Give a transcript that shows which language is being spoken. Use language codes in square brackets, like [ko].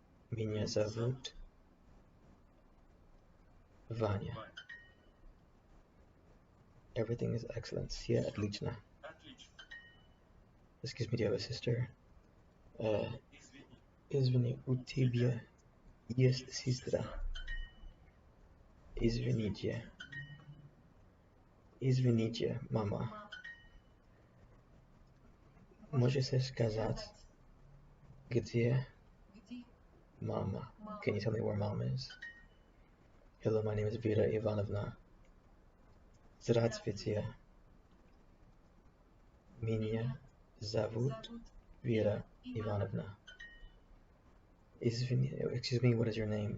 [ru] Меня зовут Vanya. [en] Everything is excellent. [ru] Все отлично. [en] Excuse me, do you have a sister? [ru] Извини, у тебя есть сестра. Извините. Извините, мама. Можете сказать, где mama? [en] Can you tell me where mom is? Hello, my name is Vera Ivanovna. [ru] Здравствуйте. Меня зовут Vera Ivanovna. [en] Excuse me, what is your name?